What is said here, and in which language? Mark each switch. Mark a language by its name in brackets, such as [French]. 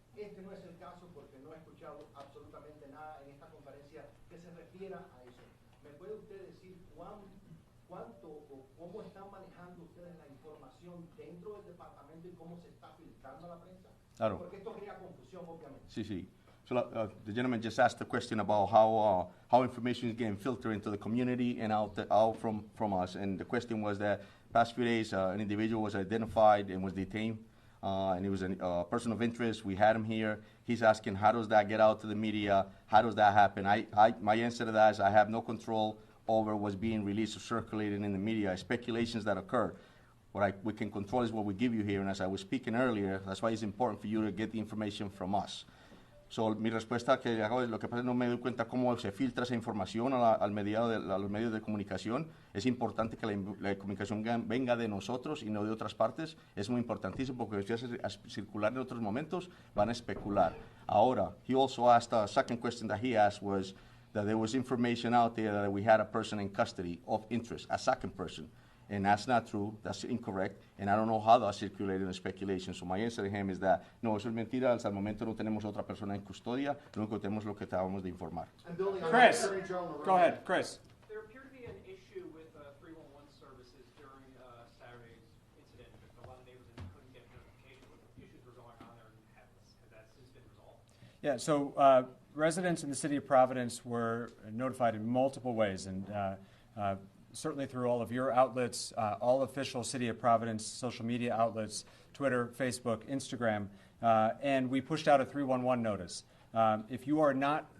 [Spanish] Este no es el caso porque no he escuchado absolutamente nada en esta conferencia que se refiera a eso. ¿Me puede usted decir cuánto o cómo están manejando ustedes la información dentro del departamento y cómo se está filtrando a la prensa? Claro. Porque esto crea confusión, obviamente. Sí, sí. [English] So the gentleman just asked a question about how information is getting filtered into the community and out from us. And the question was that past few days, an individual was identified and was detained, and he was a person of interest. We had him here. He's asking, how does that get out to the media? How does that happen? My answer to that is I have no control over what's being released or circulated in the media, speculations that occur. What we can control is what we give you here, and as I was speaking earlier, that's why it's important for you to get the information from us. [Spanish] So, mi respuesta que hago es, lo que pasa es que no me doy cuenta cómo se filtra esa información a los medios de comunicación. Es importante que la comunicación venga de nosotros y no de otras partes. Es muy importantísimo porque si hace circular en otros momentos, van a especular. Ahora, [English] he also asked, a second question that he asked was that there was information out there that we had a person in custody of interest, a second person. And that's not true, that's incorrect, and I don't know how that's circulated in speculation. So my answer to him is that, [Spanish] no, eso es mentira, hasta el momento no tenemos otra persona en custodia, lo único que tenemos es lo que acabamos de informar. [English] Chris, go ahead, Chris. There appeared to be an issue with 311 services during Saturday's incident. A lot of neighbors couldn't get notification what issues were going on there, and has that since been resolved? Yeah, so residents in the city of Providence were notified in multiple ways, and certainly through all of your outlets, all official City of Providence social media outlets, Twitter, Facebook, Instagram, and we pushed out a 311 notice. If you are not